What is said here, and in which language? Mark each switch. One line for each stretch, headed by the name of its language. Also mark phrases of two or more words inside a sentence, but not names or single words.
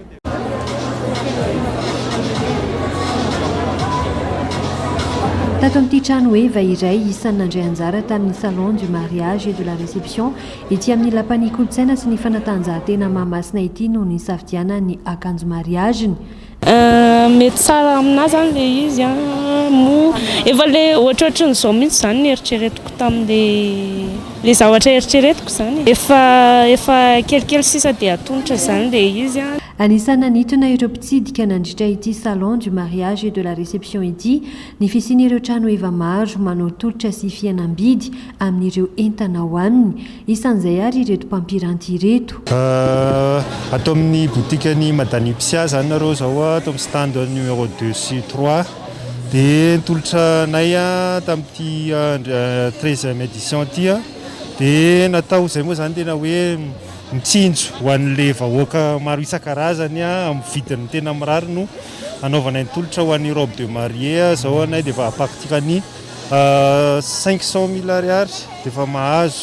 Malagasy: Tato amin'ity trano eva iray isan'ny nandray anjara tamin'ny
French: salon du mariage et de la réception
Malagasy: ety amin'ny lapany kolotsaina sy ny fanatanjahantena Mahamasina ity no nisafidiana ny akanjo mariageny. Mety tsara aminazy zany le izy mo efa le ohatrohatran'izao mihitsy zany ny eritreretiko tamin'le zavatra eritreretiko zany efa kelikely sisa dia atonitra zany le izy Anisana nitona ireo mpitsidika nandritra ity
French: salon du mariage et de la réception
Malagasy: ity ny fisian'ireo trano eva maro manao tolotra sy fihenam-bidy amin'ireo entana ho aminy isan'izay ary ireto mpampiranty ireto. Atao amin'ny botikany Madany Psia zany nareo zao atao amin'ny
French: stand numéro 2
Malagasy: sy 3 dia tolotra nay tamin'ity
French: 13e édition
Malagasy: ity dia natao izay moa zany tena hoe mitsinjo ho an'le vahoaka maro isan-karazany amin'ny vidiny tena mirary no anaovana ny tolotra ho an'ny
French: robe de mariée
Malagasy: zao anay dia efa apaktikany 500 000 ariary dia efa mahazo.